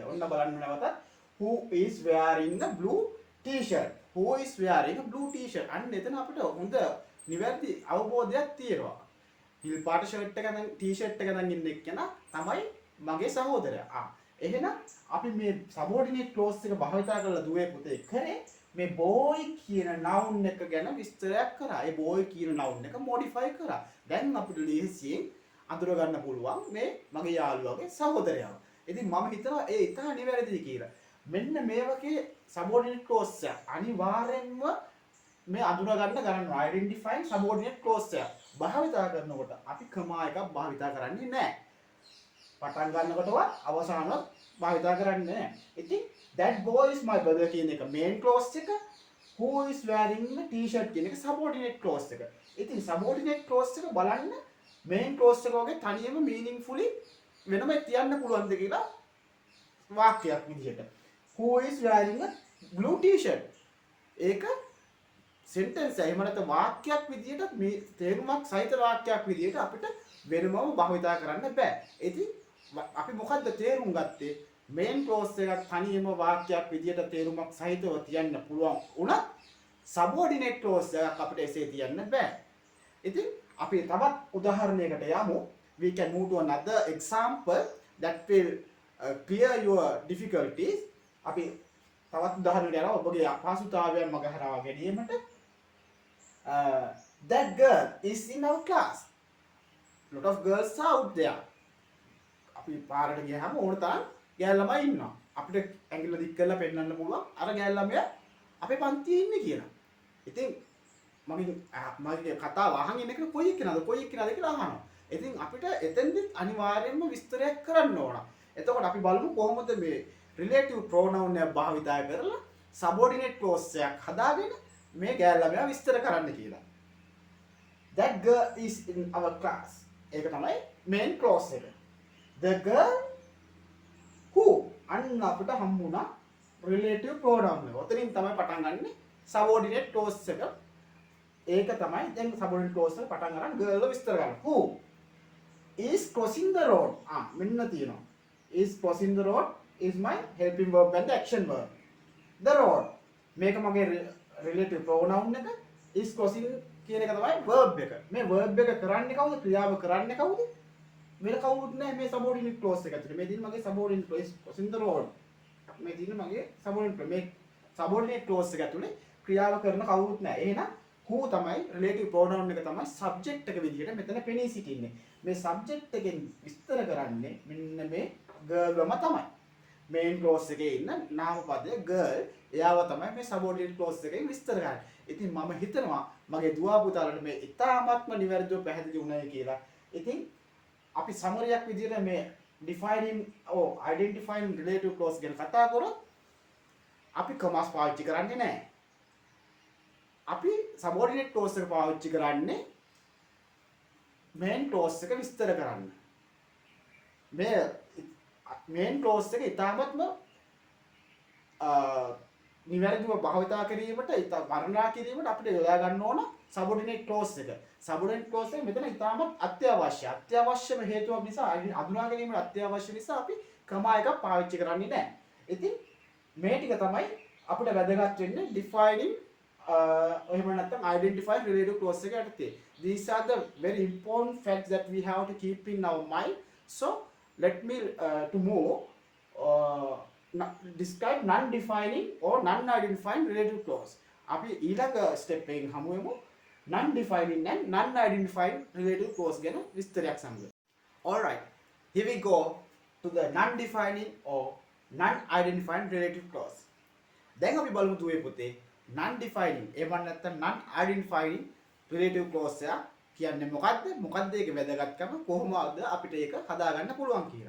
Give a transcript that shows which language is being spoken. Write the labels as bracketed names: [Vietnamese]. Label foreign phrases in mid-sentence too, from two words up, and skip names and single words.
[Sinhala] ඔන්න බලන්න නැවතත් [English] who is wearing a blue t-shirt. who is wearing a blue t-shirt. [Sinhala] අන්න එතන අපිට හොඳ නිවැරදි අවබෝධයක් තියෙනවා. හිල් පාට ෂර්ට් එක නැන් ටී-ෂර්ට් එක නැන් ඉන්න එක්කෙනා තමයි මගේ සහෝදරයා. එහෙනම් අපි මේ [English] subordinate clause [Sinhala] එක භාවිතා කරලා දුවේ පුතේ කරේ මේ boy කියන noun එක ගැන විස්තරයක් කරා. ඒ boy කියන noun එක modify කරා. දැන් අපිට ලේසියෙන් අඳුර ගන්න පුළුවන් මේ මගේ යාළුවාගේ සහෝදරයාව. ඉතින් මම හිතනවා ඒ ඉතා නිවැරදි කියලා. මෙන්න මේ වගේ [English] subordinate clause [Sinhala] එක අනිවාර්යෙන්ම මේ අඳුර ගන්න [English] identifying subordinate clause [Sinhala] එක භාවිතා කරනකොට අපි කමා එකක් භාවිතා කරන්නේ නැහැ. පටන් ගන්නකොටවත් අවසානවත් භාවිතා කරන්නේ නැහැ. ඉතින් [English] that boy is my brother [Sinhala] කියන එක [English] main clause [Sinhala] එක, [English] who is wearing a t-shirt [Sinhala] කියන එක [English] subordinate clause [Sinhala] එක. ඉතින් [English] subordinate clause [Sinhala] එක බලන්න [English] main clause [Sinhala] එක වගේ තනියම meaningfully වෙනම තියන්න පුළුවන්ද කියලා වාක්‍යයක් විදිහට. [English] who is wearing a blue t-shirt. [Sinhala] ඒක sentence එහෙම නැත්නම් වාක්‍යයක් විදිහට මේ තේරුමක් සහිත වාක්‍යයක් විදිහට අපිට වෙනමම භාවිතා කරන්න බෑ. ඉතින් අපි මොකද්ද තේරුම් ගත්තේ? [English] main clause [Sinhala] එකක් තනියම වාක්‍යයක් විදිහට තේරුමක් සහිතව තියන්න පුළුවන් උනත් [English] subordinate clause [Sinhala] එකක් අපිට එසේ තියන්න බෑ. ඉතින් අපි තවත් උදාහරණයකට යමු. [English] We can move to another example that will clear your difficulties. [Sinhala] අපි තවත් උදාහරණයක් යනවා ඔබගේ අපහසුතාවයන් මගහරවා ගැනීමට. [English] That girl is in our class. Lot of girls are out there. [Sinhala] අපි පාරට ගියාම ඕන තරම් ගෑල් ළමයි ඉන්නවා. අපිට ඇඟිල්ල දික් කරලා පෙන්නන්න පුළුවන් අර ගෑල් ළමයා අපේ පන්තියේ ඉන්නේ කියලා. ඉතින් මගේ කතාව අහන් ඉන්න කෙනා කොයි එක්කනද කියලා අහනවා. ඉතින් අපිට එතෙන්දි අනිවාර්යයෙන්ම විස්තරයක් කරන්න ඕන. එතකොට අපි බලමු කොහොමද මේ [English] relative pronoun [Sinhala] එක භාවිතා කරලා [English] subordinate clause [Sinhala] එකක් හදාගෙන මේ ගෑල් ළමයා විස්තර කරන්න කියලා. [English] That girl is in our class. [Sinhala] ඒක තමයි main clause එක. [English] The girl who [Sinhala] අන්න අපිට හම්බුණා [English] relative pronoun [Sinhala] එක. ඔතනින් තමයි පටන් ගන්නෙ [English] subordinate clause [Sinhala] එක. ඒක තමයි දැන් [English] subordinate clause [Sinhala] එක පටන් ගන්න girl විස්තර ගන්න. [English] Who is crossing the road? [Sinhala] මෙන්න තියෙනවා. [English] Is crossing the road is my helping verb and the action verb. The road. [Sinhala] මේක මගේ [English] relative pronoun [Sinhala] එක. [English] Is crossing [Sinhala] කියන එක තමයි verb එක. මේ verb එක කරන්නේ කවුද? ක්‍රියාව කරන්නේ කවුද? මෙල කවුරුත් නැහැ මේ [English] subordinate clause [Sinhala] එක ඇතුලේ. මේ තියෙන මගේ [English] subordinate clause crossing the road. [Sinhala] මේ තියෙන මගේ [English] subordinate clause [Sinhala] එක ඇතුලේ ක්‍රියාව කරන කවුරුත් නැහැ. එහෙනම් who තමයි [English] relative pronoun [Sinhala] එක තමයි subject එක විදිහට මෙතන පෙනී සිටින්නේ. මේ subject එකෙන් විස්තර කරන්නේ මෙන්න මේ girlම තමයි. [English] main clause [Sinhala] එකේ ඉන්න නාමපදය girl එයාව තමයි මේ [English] subordinate clause [Sinhala] එකෙන් විස්තර කරන්නේ. ඉතින් මම හිතනවා මගේ දුව පුතාලට මේ ඉතාමත්ම නිවැරදිව පැහැදිලි වුණායි කියලා. ඉතින් අපි සමරියක් විදිහට මේ [English] defining identifying relative clause [Sinhala] ගැන කතා කරොත් අපි commas පාවිච්චි කරන්නේ නැහැ. අපි [English] subordinate clause [Sinhala] එක පාවිච්චි කරන්නේ [English] main clause [Sinhala] එක විස්තර කරන්න. මේ [English] main clause [Sinhala] එක ඉතාමත්ම නිවැරදිව භාවිතා කිරීමට වර්ණනා කිරීමට අපිට යොදා ගන්න ඕන [English] subordinate clause [Sinhala] එක. [English] subordinate clause [Sinhala] එක මෙතන ඉතාමත් අත්‍යවශ්‍යයි. අත්‍යවශ්‍යම හේතුවක් නිසා අඳුනා ගැනීමට අත්‍යවශ්‍ය නිසා අපි comma එකක් පාවිච්චි කරන්නේ නැහැ. ඉතින් මේ ටික තමයි අපිට වැදගත් වෙන්නේ defining එහෙම නැත්නම් [English] identify relative clause [Sinhala] එක යටතේ. [English] These are the very important facts that we have to keep in our mind. So let me to move describe non-defining or non-identifying relative clause. [Sinhala] අපි ඊළඟ step එකෙන් හමු වෙමු [English] non-defining and non-identifying relative clause [Sinhala] ගැන විස්තරයක් සමග. [English] All right. Here we go to the non-defining or non-identifying relative clause. [Sinhala] දැන් අපි බලමු දුවේ පුතේ non-defining එහෙම නැත්නම් [English] non-identifying relative clause [Sinhala] එක කියන්නේ මොකද්ද? මොකද්ද ඒකේ වැදගත්කම? කොහොමද අපිට ඒක හදාගන්න පුළුවන් කියලා.